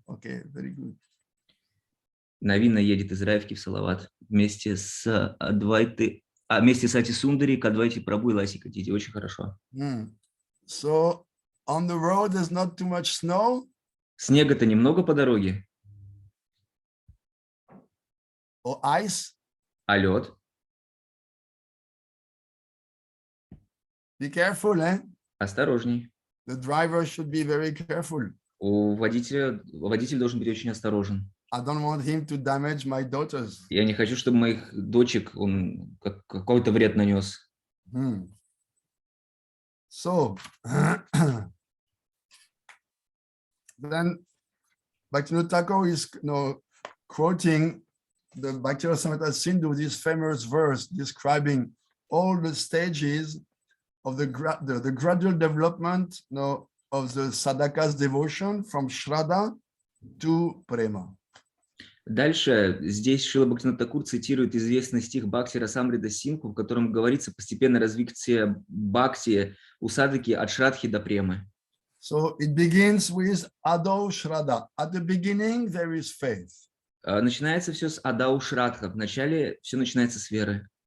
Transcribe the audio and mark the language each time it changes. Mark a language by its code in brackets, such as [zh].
[en] Okay, very good. [ru] Навина едет из Раевки в Салават вместе с Ати Сундари к Адвайте Прабhu и Ласика Диди. Очень хорошо. [en] So on the road there's not too much snow. [ru] Снега-то немного по дороге. [en] Or ice. [ru] А лед? [en] Be careful, eh? [ru] Осторожней. [en] The driver should be very careful. [ru] Водитель должен быть очень осторожен. [en] I don't want him to damage my daughters. [ru] Я не хочу, чтобы моих дочек он какой-то вред нанес. [en] So, then Bhaktivinoda Thakur is quoting the Bhakti-Rasamrita Sindhu, this famous verse describing all the stages of the gradual development of the sadhaka's devotion from Shraddha to Prema. [ru] Дальше здесь Шрила Бхактивинода Тхакур цитирует известный стих Бхакти-Расамрита Синдху, в котором говорится постепенное развитие бхакти у садхаки от шрадхи до премы. [en] So it begins with Adau Shraddha. At the beginning there is faith. [ru] Начинается все с Адау Шрадха. Вначале все начинается с веры.